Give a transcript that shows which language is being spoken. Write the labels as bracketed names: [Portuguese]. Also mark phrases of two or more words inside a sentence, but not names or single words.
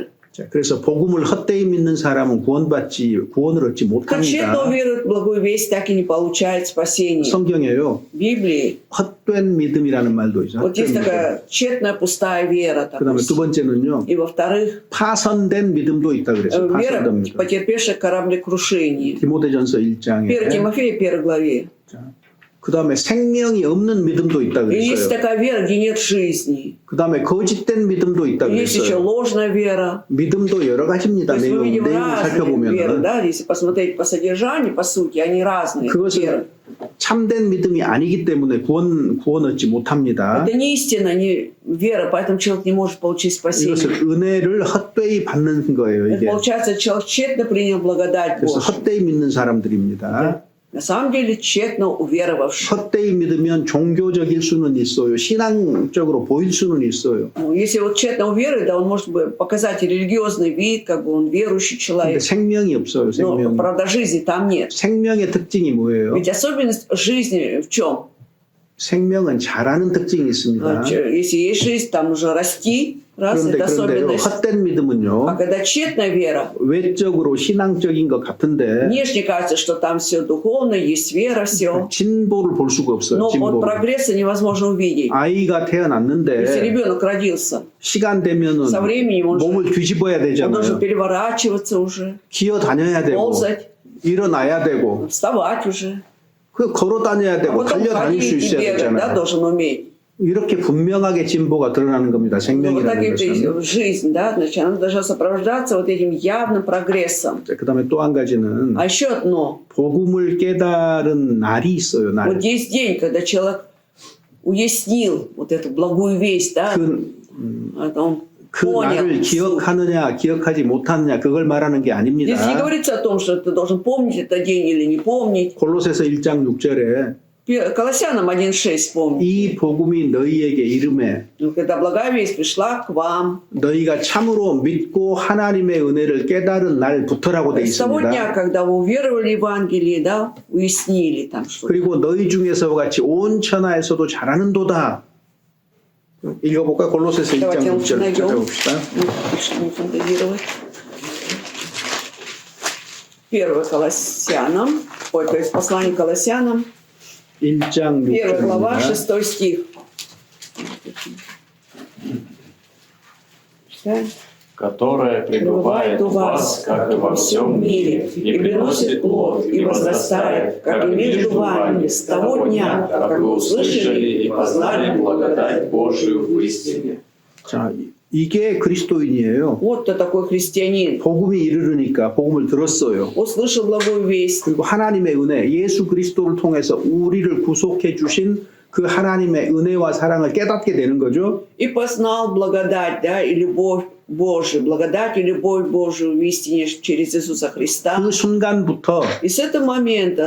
[Korean] 자, 그래서 복음을 헛되이 믿는 사람은 구원을 얻지 [Russian] Кто тщетно [Korean] 못합니다. [Russian] верует в благую весть, так и не получает спасения. [Korean] 성경에요. [Russian] В Библии [Korean] 헛된 믿음이라는 말도 있어요. [Russian] вот есть [Korean] 헛된 믿음. [Russian] такая тщетная пустая вера. [Korean] 그다음에 두 번째는요. [Russian] И во-вторых, [Korean] 파선된 믿음도 있다 그랬어요. [Russian] вера, [Korean] 파선된 믿음. [Russian] потерпевшая кораблекрушение. [Korean] 디모데전서 1장에. [Russian] 1 Тимофея, 1 главе. [Korean] 그다음에 생명이 없는 믿음도 있다 [Russian] И есть [Korean] 그랬어요. [Russian] такая вера, где нет жизни. [Korean] 그다음에 거짓된 믿음도 있다 [Russian] И есть еще [Korean] 그랬어요. [Russian] ложная вера. [Korean] 믿음도 여러 [Russian] То [Korean] 가지입니다. [Russian] есть мы видим [Korean] 내용을 [Russian] разные веры, [Korean] 살펴보면 [Russian] да, если посмотреть по содержанию, по сути, они разные. [Korean] 그것은 [Russian] веры. [Korean] 참된 믿음이 아니기 때문에 구원 얻지 못합니다. [Russian] Это не истина, не вера, поэтому человек не может получить спасение. [Korean] 이것을 은혜를 헛되이 받는 거예요. [Russian] Это [Korean] 이게. [Russian] получается, человек тщетно принял благодать [Korean] 그래서 [Russian] Божью. [Korean] 헛되이 믿는 사람들입니다. [Russian] На самом деле тщетно уверовавший. [Korean] 헛되이 믿으면 종교적일 수는 있어요. 신앙적으로 보일 수는 있어요. [Russian] Ну, если вот тщетно уверует, да, он может бы показать религиозный вид, как бы он верующий [Korean] 근데 [Russian] человек. [Korean] 생명이 없어요. [Russian] Но, [Korean] 생명. [Russian] правда, жизни там нет. [Korean] 생명의 특징이 뭐예요? [Russian] Ведь особенность жизни в чем? [Korean] 생명은 자라는 특징이 있습니다. [Russian] Если есть жизнь, там нужно расти. Раз, [Korean] 그런데 [Russian] это [Korean] 그런데요. [Russian] особенность. [Korean] 헛된 [Russian] А [Korean] 믿음은요. [Russian] когда тщетная вера, [Korean] 외적으로 신앙적인 것 같은데 [Russian] внешне кажется, что там все духовно, есть вера, все. [Korean] 진보를 볼 수가 없어요. [Russian] Но вот [Korean] 진보를. [Russian] прогресса невозможно увидеть. [Korean] 아이가 [Russian] Если [Korean] 태어났는데 [Russian] ребенок родился, [Korean] 시간 되면은 [Russian] со временем он [Korean] 몸을 뒤집어야 [Russian] должен [Korean] 되잖아요. [Russian] переворачиваться уже, [Korean] 기어 다녀야 되고 [Russian] ползать, [Korean] 일어나야 되고 [Russian] вставать уже. [Korean] 그 걸어 다녀야 [Russian] А [Korean] 되고 [Russian] потом [Korean] 달려 다닐 수 [Russian] ходить и [Korean] 있어야 [Russian] бегать, да, [Korean] 되잖아요. [Russian] должен уметь. [Korean] 이렇게 분명하게 진보가 드러나는 겁니다. [Russian] Ну, вот так [Korean] 생명이라는 [Russian] и [Korean] 것은. [Russian] жизнь, да, значит, она должна сопровождаться вот этим явным прогрессом. [Korean] 그 다음에 또 한 가지는 [Russian] А еще одно. [Korean] 복음을 깨달은 날이 있어요. 날. [Russian] Вот есть день, когда человек уяснил вот эту благую весть, да, он [Korean] 그 [Russian] понял. [Korean] 날을 기억하느냐 기억하지 못하느냐 그걸 말하는 게 아닙니다. [Russian] Здесь не говорится о том, что ты должен помнить этот день или не помнить. [Korean] 골로새서 1장 6절에 [Russian] Колоссянам 1.6 помнить. [Korean] 이 복음이 너희에게 이름에 [Russian] Ну, когда благая весть пришла к вам, [Korean] 너희가 참으로 믿고 하나님의 은혜를 깨달은 날부터라고 되어 [Russian] с того дня, [Korean] 있습니다. [Russian] когда вы уверовали в Евангелие, да, уяснили там что-то. [Korean] 그리고 너희 중에서 같이 온 천하에서도 잘하는도다. 읽어볼까? 골로새서 1장 [Russian] Давайте [Korean] 6절 [Russian] найдем. [Korean] 찾아봅시다. [Russian] Не фантазировать. 1 Колоссянам, то есть послание Колоссянам, [Korean] 1장 [Russian] 1 глава, [Korean] 6절입니다. [Russian] 6 стих. Читаем. которая пребывает у вас, как и во всем мире, и приносит плод, и возрастает, как и между вами, с того дня, как вы услышали и познали благодать Божию в истине. [Korean] 자, 이게 그리스도인이에요. [Russian] Вот кто такой христианин. [Korean] 복음이 이르르니까 복음을 들었어요. [Russian] Услышал благую весть. [Korean] 그리고 하나님의 은혜, 예수 그리스도를 통해서 우리를 구속해 주신 그 하나님의 은혜와 사랑을 깨닫게 되는 거죠. [Russian] И познал благодать, да, и любовь Божию, благодать и любовь Божию в истине через Иисуса Христа. [Korean] 그 순간부터 [Russian] И с этого момента